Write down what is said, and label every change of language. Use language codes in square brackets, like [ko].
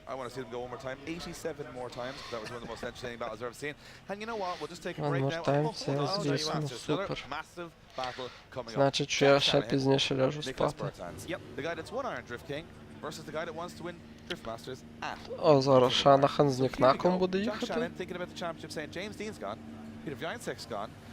[en] I want to see them go one more time. 87 more times. That was one of the most entertaining battles I've ever seen. And you know what? We'll just take a break now. [uk] Супер. [en] Massive battle coming up. [uk] Значить, що я ще пізніше ляжу спати. [en] Yep. The guy that's won Iron Drift King versus the guy that wants to win Drift Masters at. [uk] О, зараз Шанахан з Нікнаком буде їхати. [en] Thinking about the championship, saying James Dean's gone, Peter Vyancek's gone.